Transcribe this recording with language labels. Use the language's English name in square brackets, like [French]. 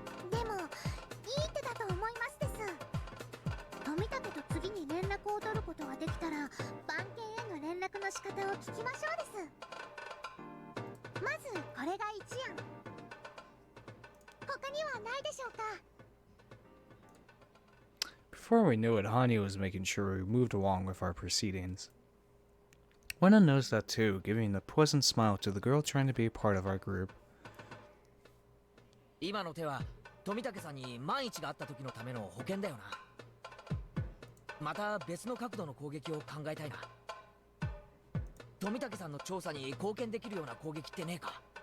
[Japanese] でもいい手だと思いますです。富武と次に連絡を取ることができたら番犬への連絡の仕方を聞きましょうです。まずこれが一案。他にはないでしょうか。 [English] Before we knew it, Hanya was making sure we moved along with our proceedings. Wenna knows that too, giving a pleasant smile to the girl trying to be a part of our group. [Japanese] 今の手は富武さんに万一があった時のための保険だよな。また別の角度の攻撃を考えたいな。富武さんの調査に貢献できるような攻撃ってねえか？